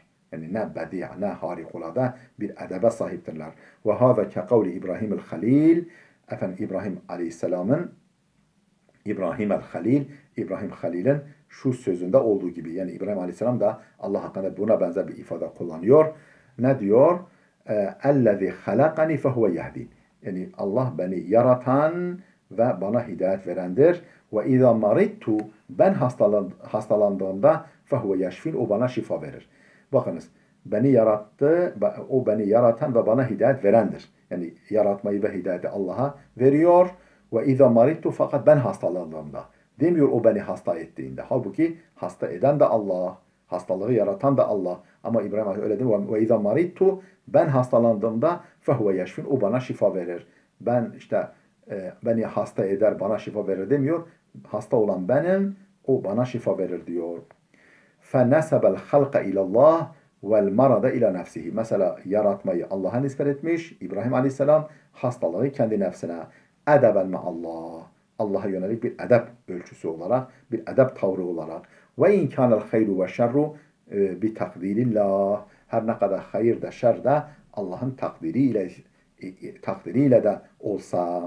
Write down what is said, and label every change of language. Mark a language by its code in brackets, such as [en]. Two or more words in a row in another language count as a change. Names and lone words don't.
[tr] Yani ne bedi', ne harikulade bir edebe sahiptirler. [ar] وهذا كقول إبراهيم الخليل. [tr] Efendim İbrahim Aleyhisselam'ın İbrahim Halil'in şu sözünde olduğu gibi. Yani İbrahim Aleyhisselam da Allah hakkında buna benzer bir ifade kullanıyor. Ne diyor? [ar] اَلَّذِي خَلَقَنِي فَهُوَ يَهْدِينَ [tr] Yani Allah beni yaratan ve bana hidayet verendir. [ar] وَاِذَا مَرِضْتُ [tr] Ben hastalandığımda [ar] فَهُوَ يَشْفِينَ [tr] O bana şifa verir. Bakınız beni yarattı, o beni yaratan ve bana hidayet verendir. Yani yaratmayı ve hidayeti Allah'a veriyor. [ar] وإذا مرضت [tr] fakat ben hastalandığımda. Demiyor o beni hasta ettiğinde. Halbuki hasta eden de Allah. Hastalığı yaratan da Allah. Ama İbrahim Aleyhisselam öyle değil mi? [ar] وإذا مرضت [tr] ben hastalandığımda [ar] فهو يشفين [tr] o bana şifa verir. Ben işte beni hasta eder bana şifa verir demiyor. Hasta olan benim o bana şifa verir diyor. [ar] فَنَسَبَ الْخَلْقَ اِلَى اللّٰهِ وَالْمَرَضَ اِلَى نَفْسِهِ [tr] Mesela yaratmayı Allah'a nispet etmiş. İbrahim Aleyhisselam hastalığı kendi nefsine. Edeben Allah. Allah'a yönelik bir edep ölçüsü olarak, bir edep tavrı olarak. [ar] وإن كان الخير والشر بتقدير الله. [tr] Her ne kadar hayır da şer de Allah'ın takdiriyle de olsa.